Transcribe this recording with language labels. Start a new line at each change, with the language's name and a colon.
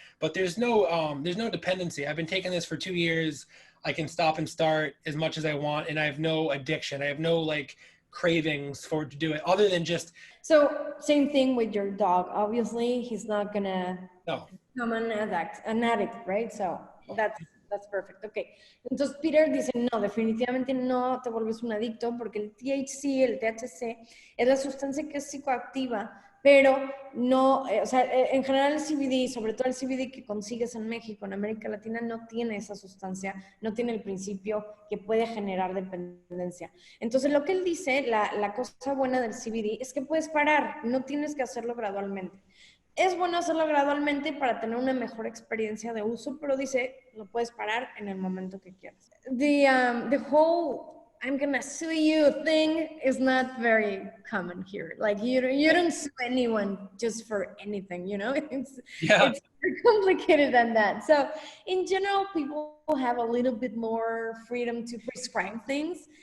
English: But there's no dependency. I've been taking this for 2 years. I can stop and start as much as I want, and I have no addiction. I have no cravings to do it, other than just. So same thing with your dog. Obviously, he's not gonna become an addict, right? So that's perfect. Okay.
Spanish: Entonces Peter dice, no, definitivamente no te vuelves un adicto, porque el THC, el THC, es la sustancia que es psicoactiva, pero no, o sea, en general el CBD, sobre todo el CBD que consigues en México, en América Latina, no tiene esa sustancia, no tiene el principio que puede generar dependencia. Entonces lo que él dice, la cosa buena del CBD es que puedes parar, no tienes que hacerlo gradualmente. Es bueno hacerlo gradualmente para tener una mejor experiencia de uso, pero dice, lo puedes parar en el momento que quieras.
English: The whole I'm gonna sue you thing is not very common here. You don't sue anyone just for anything, you know? It's more complicated than that. So in general, people have a little bit more freedom to prescribe things.